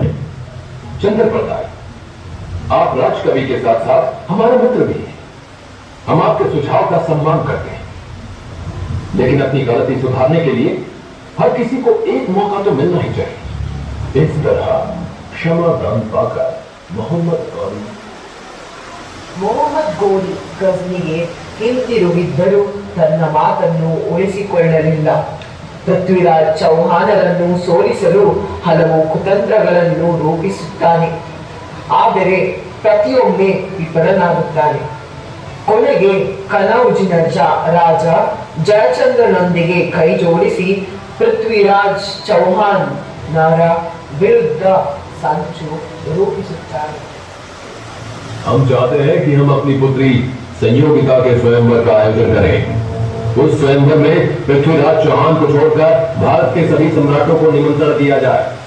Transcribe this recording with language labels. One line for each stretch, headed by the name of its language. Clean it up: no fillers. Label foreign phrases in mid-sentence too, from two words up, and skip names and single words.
Hindi: चंद्र प्रताप, आप राजकवि के साथ साथ हमारे मित्र भी हैं। हम आपके सुझाव का सम्मान करते हैं, लेकिन अपनी गलती सुधारने के लिए हर किसी को एक मौका तो मिलना ही चाहिए। इस तरह क्षमा दान पाकर मोहम्मद गौरी
Kannada: ಗಜ್ನಿಗೆ ಹಿಂತಿರುಗಿದ್ದರೂ ತನ್ನ ಮಾತನ್ನು ಉಳಿಸಿಕೊಳ್ಳಲಿಲ್ಲ. ಪೃಥ್ವಿರಾಜ್ ಚೌಹಾನರನ್ನು ಸೋಲಿಸಲು ಹಲವು ಕುತಂತ್ರಗಳನ್ನು ರೂಪಿಸುತ್ತಾನೆ. ಆದರೆ ಪ್ರತಿಯೊಮ್ಮೆ ವಿಫಲನಾಗುತ್ತಾನೆ. ಕೊನೆಗೆ ಕನೌಜಿನ ರಾಜ ಜಯಚಂದ್ರನೊಂದಿಗೆ ಕೈ ಜೋಡಿಸಿ ಪೃಥ್ವಿರಾಜ್ ಚೌಹಾನರ ವಿರುದ್ಧ ಸಂಚು ರೂಪಿಸುತ್ತಾನೆ.
Hindi: हम चाहते हैं कि हम अपनी पुत्री संयोगिता के स्वयंवर का आयोजन करें। उस स्वयंवर में पृथ्वीराज चौहान को छोड़कर भारत के सभी सम्राटों को निमंत्रण दिया जाए।